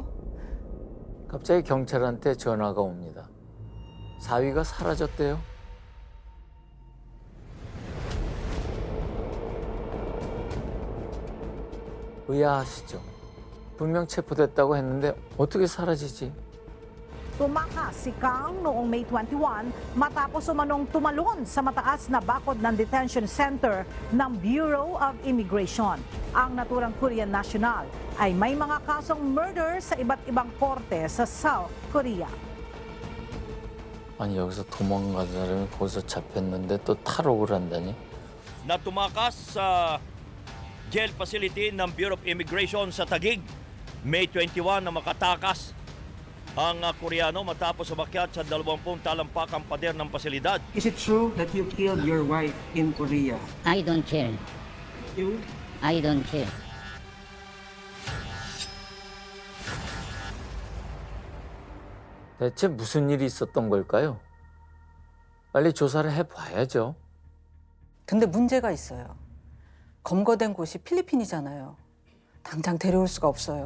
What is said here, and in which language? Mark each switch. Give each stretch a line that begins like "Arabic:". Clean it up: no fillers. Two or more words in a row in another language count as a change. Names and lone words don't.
Korean: 갑자기 경찰한테 전화가 옵니다. 사위가 사라졌대요. 의아하시죠? 분명 체포됐다고 했는데 어떻게 사라지지?
Filipino: Tumakas si Kang noong May 21 matapos umanong tumalon sa mataas na bakod ng
English: detention center
Filipino: ng Bureau of Immigration. Ang naturang
English: Korean national
Filipino: ay may mga kasong murder sa iba't ibang korte sa South Korea.
Korean: 아니 여기서 도망간 사람이 거기서 잡혔는데 또 탈옥을 한다니?
Filipino: Na tumakas sa
English: jail facility
Filipino: ng Bureau of Immigration sa Taguig. May 21 na makatakas ang Koreano matapos umakyat sa 20 talampakang pader ng pasilidad.
English: Is it true that you killed your wife in Korea? I don't care. You? I don't care.
Korean: 대체 무슨 일이 있었던 걸까요? 빨리 조사를 해봐야죠. 근데 문제가 있어요. 검거된 곳이 필리핀이잖아요. 당장 데려올 수가 없어요.